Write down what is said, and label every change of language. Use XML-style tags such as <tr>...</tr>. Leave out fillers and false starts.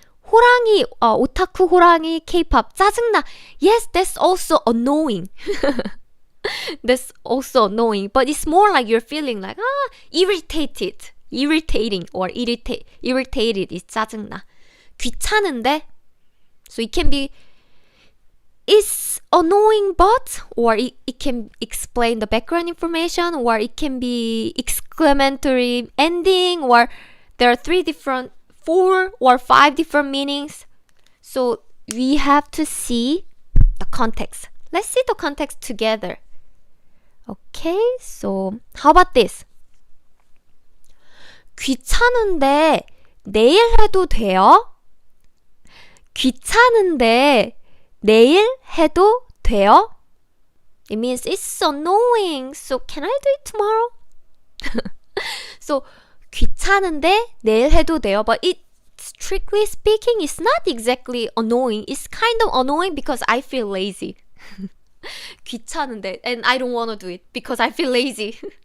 <ko>호랑이, 오타쿠 호랑이, K-pop, 짜증나.</ko> <en>Yes, that's also annoying. That's also annoying. But it's more like you're feeling like, irritating or irritated is 짜증나.</en> <ko>귀찮은데.</ko> <en>So it can be, it's annoying but, or it can explain the background information, or it can be exclamatory ending, or there are 4 or 5 different meanings. So we have to see the context. Let's see the context together. Okay, so how about this?</en> <ko>귀찮은데 내일 해도 돼요? 귀찮은데 내일 해도 돼요?</ko> <en>It means it's annoying, so can I do it tomorrow? So</en> <ko>귀찮은데 내일 해도 돼요,</ko> <en>but it strictly speaking it's not exactly annoying. It's kind of annoying because I feel lazy. 귀찮은데, and I don't want to do it because I feel lazy.</en>